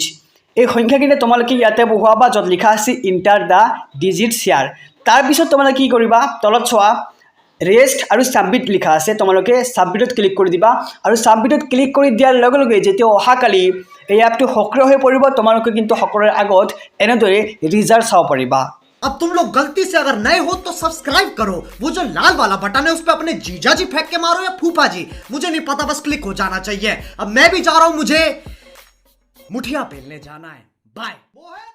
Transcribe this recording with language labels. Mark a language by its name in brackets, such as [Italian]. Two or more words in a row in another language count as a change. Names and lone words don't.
[Assamese] এই সংখ্যাখিনি তোমালোকে ইয়াতে বহুৱাবা য'ত লিখা আছে [English] enter the digits here. [Assamese] তাৰপিছত তোমালোকে কি কৰিবা, তলত চোৱা ৰেষ্ট আৰু ছাবমিট লিখা আছে, তোমালোকে ছাবমিটত ক্লিক কৰি দিবা। আৰু ছাবমিটত ক্লিক কৰি দিয়াৰ লগে লগে যেতিয়া অহাকালি এই এপটো সক্ৰিয় হৈ পৰিব তোমালোকে কিন্তু সকলোৰে আগত এনেদৰে ৰিজাল্ট চাব পাৰিবা। [Hindi] अब तुम लोग गलती से अगर नए हो तो सब्सक्राइब करो। वो जो लाल वाला बटन है उस पे अपने जीजा जी फेंक के मारो या फूफा जी, मुझे नहीं पता, बस क्लिक हो जाना चाहिए। अब मैं भी जा रहा हूं, मुझे मुठिया पेलने जाना है। बाय।